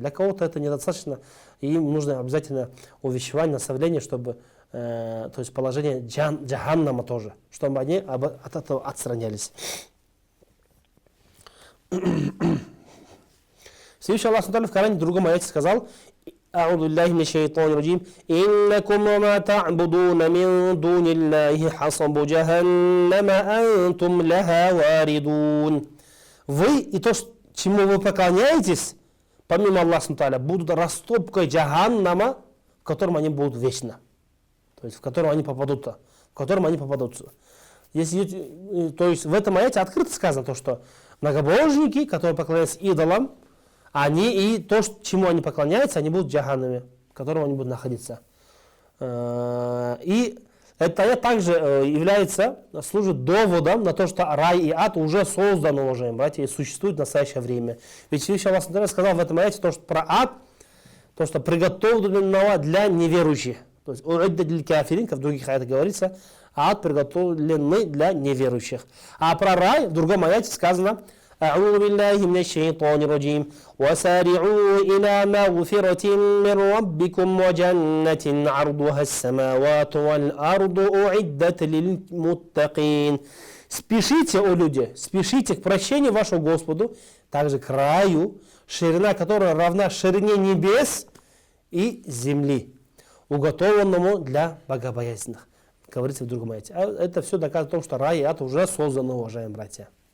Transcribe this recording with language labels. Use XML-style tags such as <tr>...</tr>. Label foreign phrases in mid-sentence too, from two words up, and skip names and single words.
<ru>Для кого-то это недостаточно, и им нужно обязательно увещевание, наставление, чтобы, то есть положение джаханнама тоже, чтобы они от этого отстранялись. Всевышний Аллах в Коране в другом аяте сказал:</ru> <ar>أعوذ بالله من الشيطان الرجيم إنكم وما تعبدون من دون الله حصب جهنم أنتم لها واردون.</ar> <ru>Вы и то, чему вы поклоняетесь, помимо Аллаха Тааля, будут растопкой джаханнама, в котором они будут вечно. То есть в котором они попадутся. Если, то есть в этом аяте открыто сказано то, что многобожники, которые поклоняются идолам, они и то, чему они поклоняются, они будут в джаханнаме, в котором они будут находиться. И это аят также служит доводом на то, что рай и ад уже созданы, уважаемые братья, и существуют в настоящее время. Ведь Всевышний Аллах сказал в этом аяте то, что про ад, то, что приготовлено для неверующих. То есть</ru> <ar>أعدت للكافرين,</ar> <ru>как в других аятах говорится, ад приготовленный для неверующих. А про рай в другом аяте сказано:</ru> <ar>أعوذ بالله من الشيطان الرجيم وسارعوا إلى مغفرة من ربكم وجنة عرضها السماوات والأرض أعدت للمتقين.</ar> <ru>Спешите, о люди, спешите к прощению вашему Господу, также к раю, ширина которой равна ширине небес и земли, уготованному для богобоязненных. Говорится в другом аяте. Это все доказывает о том, что рай и ад уже созданы, уважаемые братья.</ru>